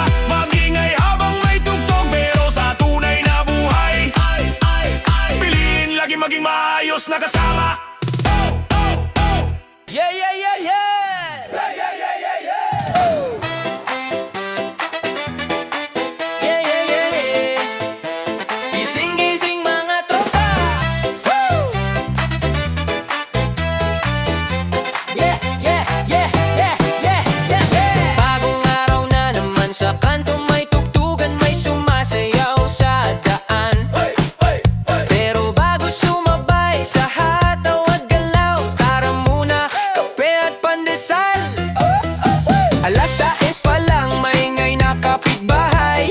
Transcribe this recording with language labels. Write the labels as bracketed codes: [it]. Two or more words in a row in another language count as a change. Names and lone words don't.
[tl] Magingay habang may tugtog, pero sa tunay na buhay, piliin lagi maging maayos na kasama. [en] Yeah, yeah, yeah, yeah! Yeah, yeah, yeah, yeah. [tl] Gising-gising mga tropa! Woo! [en] Yeah, yeah, yeah, yeah, yeah, yeah, yeah. [tl] Bagong araw na naman sa kanto, may tugtugan, may sumasayaw sa daan. Pero bago sumabay sa hataw at galaw, tara muna, kape at pandesal. Alas 6 pa lang, maingay na kapitbahay.